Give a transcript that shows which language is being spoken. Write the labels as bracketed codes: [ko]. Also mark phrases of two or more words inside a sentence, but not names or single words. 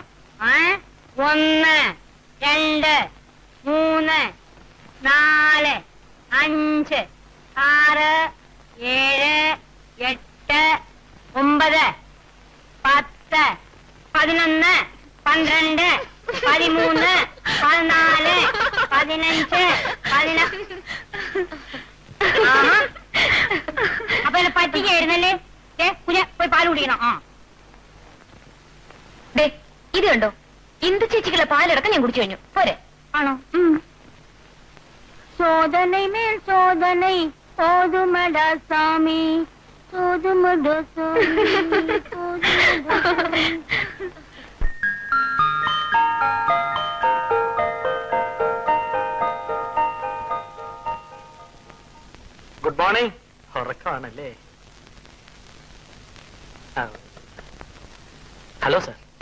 [ml] 1 2 3 4 5 6 7 8 9 10 11 12 13 14 15 16. അപ്പൊ എന്നെ പറ്റിക്കായിരുന്നല്ലേ? കുഞ്ഞ പോയി പാല് കുടിക്കണം. ഇത് കണ്ടോ, ഇന്ദു ചേച്ചിക്കുള്ള പാലടക്കം ഞാൻ കുടിച്ചു കഴിഞ്ഞു. പോരെ? ആണോ? [ta] சோதனை மேல் சோதனை போதுமடா சாமி, போதுமடா சாமி, போதுமடா சாமி. [en] Good morning. [ml] ഉറക്കമാണല്ലേ? [en] Hello sir.